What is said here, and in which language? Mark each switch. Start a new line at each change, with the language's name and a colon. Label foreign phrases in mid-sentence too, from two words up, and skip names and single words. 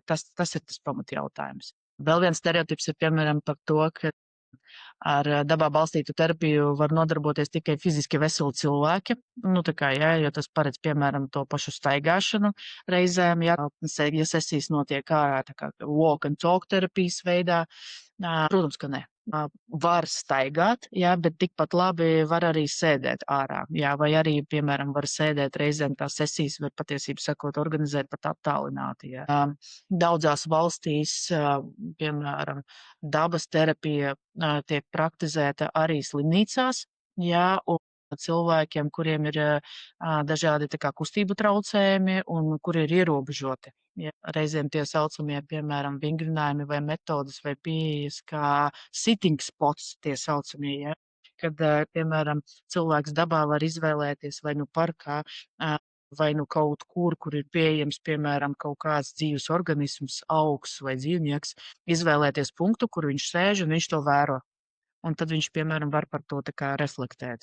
Latvian: Tas ir tas pamatjautājums. Vēl viens stereotips ir, piemēram, par to, ka ar dabā balstītu terapiju var nodarboties tikai fiziski veseli cilvēki. Jā, jo tas paredz, piemēram, to pašu staigāšanu reizēm, ja sesijas notiek ārā, tā kā
English: walk and talk
Latvian: terapijas veidā. Protams, ka ne. Var staigāt, jā, bet tikpat labi var arī sēdēt ārā. Jā, vai arī, piemēram, var sēdēt reizēm tās sesijas, var patiesībā sakot, organizēt pat attālināti. Jā. Daudzās valstīs, piemēram, dabas terapija tiek praktizēta arī slimnīcās, jā, un cilvēkiem, kuriem ir dažādi tā kā kustību traucējumi un kuri ir ierobežoti. Ja, reizēm tie saucamie, piemēram, vingrinājumi vai metodas vai pieejas kā
English: sitting spots
Latvian: tie saucamie, ja, kad, piemēram, cilvēks dabā var izvēlēties vai parkā, vai kaut kur ir pieejams, piemēram, kaut kāds dzīves organisms, augs vai dzīvnieks, izvēlēties punktu, kur viņš sēž un viņš to vēro. Un tad viņš, piemēram, var par to tā kā reflektēt.